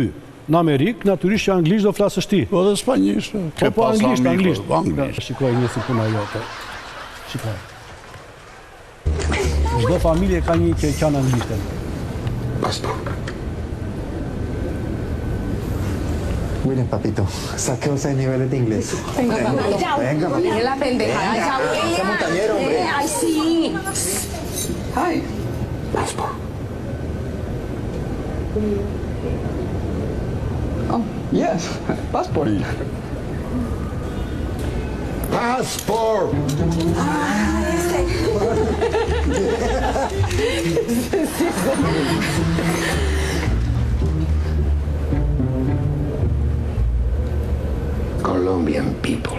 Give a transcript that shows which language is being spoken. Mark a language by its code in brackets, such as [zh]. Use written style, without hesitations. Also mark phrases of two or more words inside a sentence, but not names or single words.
[sq] Në Amerikë, natyrisht që anglisht do flasësh ti. Po dhe spanjisht. Po anglisht. Anglisht. Shikoj një si puna jote. Shikoj. Çdo familje ka një që qanë anglishtën. [es] Miren, papito, saque usted niveles de inglés. Venga, venga, Deje la pendejada, ya huele. Sea montañero, hombre. Ay, sí. [en] Hi. Passport. Oh, yes, passport. Passport! Colombian people.